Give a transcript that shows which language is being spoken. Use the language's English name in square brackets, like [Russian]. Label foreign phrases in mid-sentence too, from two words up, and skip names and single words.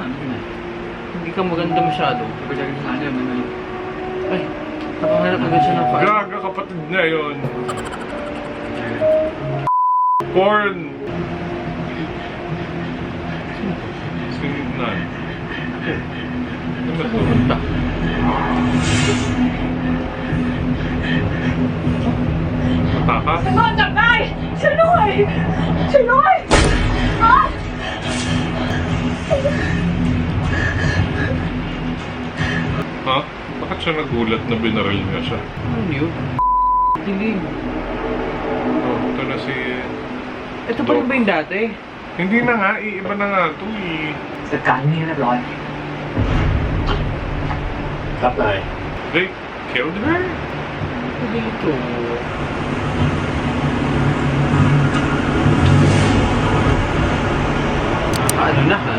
[Filipino] Hindi ka maganda masyado. Ay, nakahanap agad siya ng file. Gaga, kapatid niya yun. Porn! Sinignan. Ano ba ito? Punta. Mataka? [Thai] โดนจับได้ช่วยด้วยช่วยด้วยอ๋อ [Filipino] Ha? Bakit siya nagulat na binaril niya siya? Ano yun? Dilim. Oh, ito na si... Ito pa rin ba yung dati? Hindi na nga, iba na nga ito eh. [Thai] จัดการนี่เรียบร้อย ครับนาย [English] They killed her? [Filipino] Ito dito. Ano na ha?